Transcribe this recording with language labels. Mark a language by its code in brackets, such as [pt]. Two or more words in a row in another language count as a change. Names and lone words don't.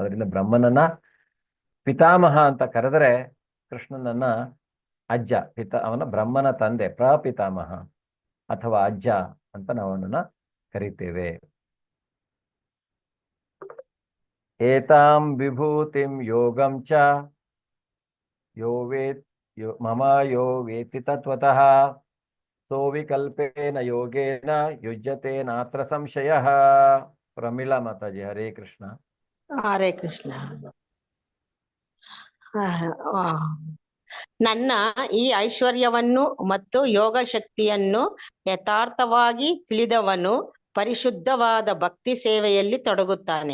[kn] ಅದರಿಂದ ಬ್ರಹ್ಮನನ್ನ ಪಿತಾಮಹ ಅಂತ ಕರೆದರೆ, ಕೃಷ್ಣನನ್ನ ಅಜ್ಜ, ಅವನ ಬ್ರಹ್ಮನ ತಂದೆ, ಪ್ರಪಿತಾಮಹ ಅಥವಾ ಅಜ್ಜ ಅಂತ ನಾವು ಅವನನ್ನ ಕರಿತೇವೆ. [sa] ಏತಾಂ ವಿಭೂತಿಂ ಯೋಗಂ ಚ ಮಮ ಯೋ ವೇತ್ತಿ ತತ್ವತಃ ಸೋವಿಕಲ್ಪೇನ ಯೋಗೇನ ಯುಜ್ಯತೆ ನಾತ್ರ ಸಂಶಯಃ. [kn] ಪ್ರಮೀಳಾ ಮಾತಾಜಿ, ಹರೇ ಕೃಷ್ಣ. ಹರೇ ಕೃಷ್ಣ. ನನ್ನ ಈ ಐಶ್ವರ್ಯವನ್ನು ಮತ್ತು ಯೋಗ ಶಕ್ತಿಯನ್ನು ಯಥಾರ್ಥವಾಗಿ ತಿಳಿದವನು ಪರಿಶುದ್ಧವಾದ ಭಕ್ತಿ ಸೇವೆಯಲ್ಲಿ ತೊಡಗುತ್ತಾನೆ.